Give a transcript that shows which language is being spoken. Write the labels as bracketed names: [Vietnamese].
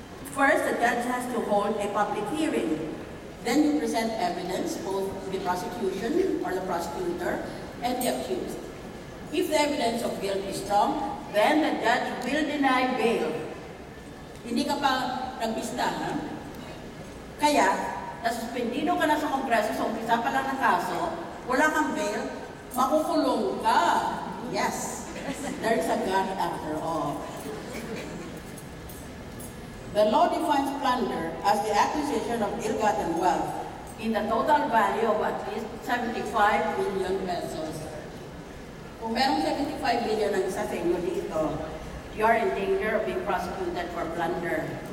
[English] First, the judge has to hold a public hearing. Then you present evidence, both the prosecution or the prosecutor and the accused. If the evidence of guilt is strong, then the judge will deny bail. [Filipino] Hindi ka pa nagbista, ha? Kaya, nasuspendido ka na sa Kongreso sa umpisa pa lang ng kaso, wala kang bail, makukulong ka. [English] Yes, there is a God after all. The law defines plunder as the acquisition of ill-gotten wealth in the total value of at least 75 billion pesos. [Filipino] Kung merong 75 billion ang isa sa inyo dito, [English] you are in danger of being prosecuted for plunder.